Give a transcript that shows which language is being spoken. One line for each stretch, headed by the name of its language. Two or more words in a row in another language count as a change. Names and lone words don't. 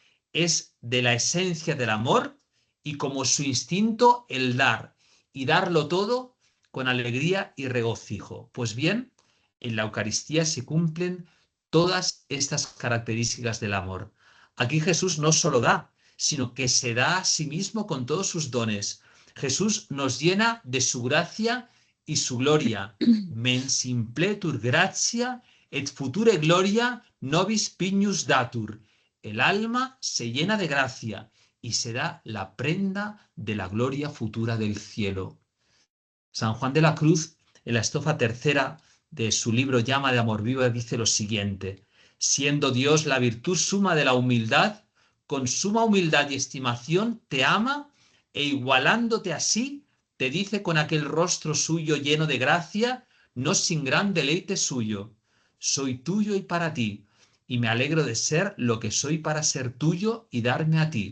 Spanish: Es de la esencia del amor y como su instinto el dar y darlo todo con alegría y regocijo. Pues bien, en la Eucaristía se cumplen todas estas características del amor. Aquí Jesús no solo da, sino que se da a sí mismo con todos sus dones. Jesús nos llena de su gracia y su gloria.
Latin: Men simpletur gratia et future gloria nobis pignus datur.
Spanish: El alma se llena de gracia y será la prenda de la gloria futura del cielo. San Juan de la Cruz, en la estrofa tercera de su libro Llama de Amor Vivo, dice lo siguiente: siendo Dios la virtud suma de la humildad, con suma humildad y estimación te ama e igualándote así, te dice con aquel rostro suyo lleno de gracia, no sin gran deleite suyo: soy tuyo y para ti, y me alegro de ser lo que soy para ser tuyo y darme a ti.